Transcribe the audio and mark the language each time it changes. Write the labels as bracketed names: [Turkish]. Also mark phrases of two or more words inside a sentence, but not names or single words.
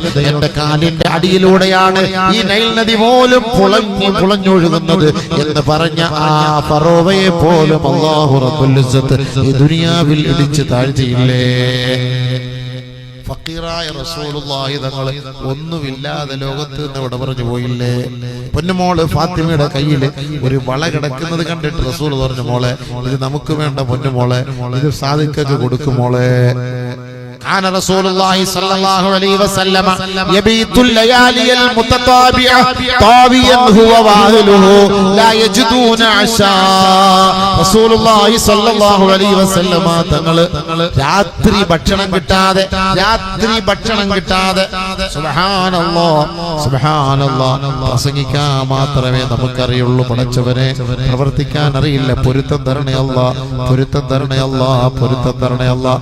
[Malayalam] എന്റെ കാലിന്റെ അടിയിലൂടെയാണ് ഈ നൈൽ നദി പോലും പുളഞ്ഞൊഴുകുന്നത് എന്ന് പറഞ്ഞ ആ ഫറോവയെ പോലും അല്ലാഹു റബ്ബുൽ ഇസ്സത്ത് ഈ ദുനിയാവിൽ ഇടിച്ചു താഴ്ത്തിയില്ലേ. ഫഖീറായ റസൂലുള്ളാഹി തങ്ങൾ ഒന്നുമില്ലാതെ ലോകത്ത് നിന്ന് ഇവിടെ പറഞ്ഞു പോയില്ലേ. പൊന്നുമോള് ഫാത്തിമയുടെ കയ്യിൽ ഒരു വള കിടക്കുന്നത് കണ്ടിട്ട് റസൂൽ പറഞ്ഞു, മോളെ ഇത് നമുക്ക് വേണ്ട പൊന്നുമോളെ, ഇത് സാദിഖക്ക് കൊടുക്കുമോളെ. [Arabic] كان رسول الله صلى الله عليه وسلم يبيت الليالي المتتابعة طاويا هو واهله لا يجدون عشاء. رسول الله صلى الله عليه وسلم [Malayalam] തങ്ങൾ രാത്രി ഭക്ഷണം കിട്ടാതെ [Arabic] سبحان الله سبحان الله [Malayalam] പ്രസംഗിക്കാൻ മാത്രമേ നമുക്കറിയുള്ളൂ. പടച്ചവനെ പ്രവർത്തിക്കാൻ അറിയില്ല. പൊരുത്തം തരണേ അല്ലാഹ്, പൊരുത്തം തരണേ അല്ലാഹ്, പൊരുത്തം തരണേ അല്ലാഹ്.